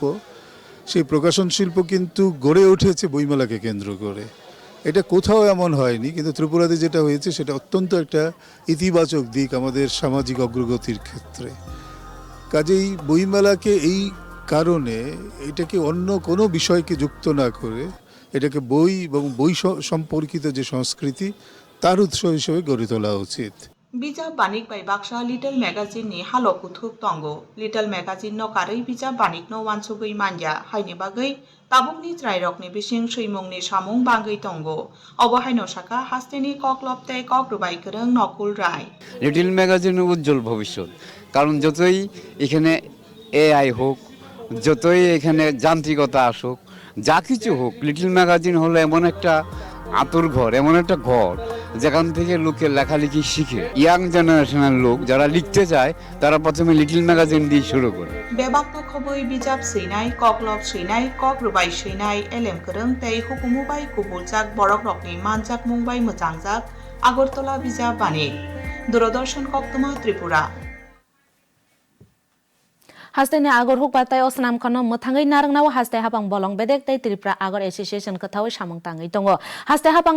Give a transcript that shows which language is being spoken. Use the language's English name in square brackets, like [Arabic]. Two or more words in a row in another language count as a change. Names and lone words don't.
[Bangla] সেই প্রকাশন শিল্প কিন্তু গড়ে উঠেছে বইমেলাকে কেন্দ্র করে এটা কোথাও এমন হয়নি কিন্তু ত্রিপুরাতে যেটা হয়েছে সেটা অত্যন্ত একটা ইতিবাচক দিক আমাদের সামাজিক অগ্রগতির ক্ষেত্রে কাজেই বইমেলাকে এই কারণে এটাকে অন্য কোনো বিষয়কে যুক্ত না করে এটাকে বই এবং বই সম্পর্কিত যে সংস্কৃতি তার উৎস হিসেবে গড়ে তোলা উচিত [Kok Borok] bijab banik bai baksa [English] Little Magazine [Kok Borok] ni halo kuthuk tongo [English] Little Magazine [Kok Borok] no karei bijab banik no wansugui manja haini bagai tabukni trairok ni bising suimung ni samung bangai tongo obo haino saka hasteni koklop tei kokrubai kwrwng nokul rai [Bangla] লিটল ম্যাগাজিনের উজ্জ্বল ভবিষ্যৎ কারণ যতই এখানে এআই হোক যতই এখানে যান্ত্রিকতা আসুক যা কিছু হোক লিটল ম্যাগাজিন হলো এমন একটা আতুর ঘর এমন একটা ঘর যেখান থেকে লোকে লেখালেখি শিখে ইয়াং জেনারেশনের লোক যারা লিখতে চায় তারা প্রথমে লিটল ম্যাগাজিন দিয়ে শুরু করে [Kok Borok] bebakno khoboi bijab seinai koklop seinai kokrubai seinai elem kwrwng tei hukumu bai kubuljak borok rokni manjak mungbai mochangjak Agartala bijab banik Doordarshan Koktuma Tripura Hasteni agor hukbatai osnam khano muthangai narangnaw hastai hapang bolong bedek tei Tripura Agor Association khathawai samung tangai tongo hastai hapang